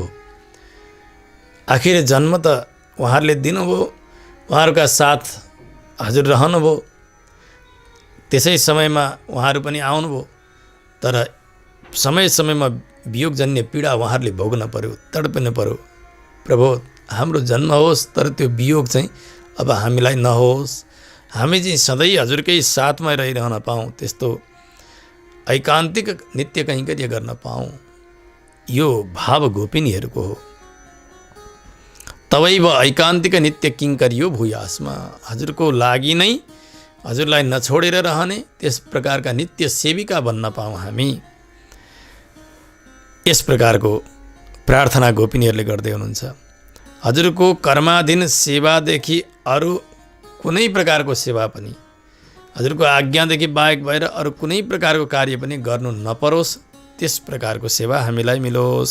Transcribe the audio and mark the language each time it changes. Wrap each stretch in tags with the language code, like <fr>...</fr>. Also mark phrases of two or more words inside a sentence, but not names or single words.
<ne>आखिर जन्म त उहाँहरूले दिनुभयो, उहाँहरूका साथ हजुर रहनुभयो, त्यसै समयमा उहाँहरू पनि आउनुभयो, तर समयमा वियोगजन्य पीडा उहाँहरूले भोग्न पर्यो, तडपिनु पर्यो। प्रभु हाम्रो जन्म होस्, तर त्यो वियोग चाहिँ अब हामीलाई नहोस्, हामी चाहिँ सधैँ हजुरकै साथमा रहिरहन पाऊँ, त्यस्तो ऐकान्तिक नित्य कैङ्कर्य गर्न पाऊँ, यो भाव गोपिनीहरूको हो।</ne> <sa>तवैव ऐकान्तिक नित्य किङ्कर्यो भूयास्मा,</sa> <ne>हजुरको लागि नै हजुरलाई नछोडेर रहने त्यस प्रकारका नित्य सेविका बन्न पाऊँ हामी। यस प्रकारको प्रार्थना गोपिनीहरूले गर्दै हुनुहुन्छ। हजुरको कर्माधीन सेवादेखि अरू कुनै प्रकारको सेवा पनि, हजुरको आज्ञादेखि बाहेक भएर अरू कुनै प्रकारको कार्य पनि गर्नु नपरोस्, त्यस प्रकारको सेवा हामीलाई मिलोस्।</ne>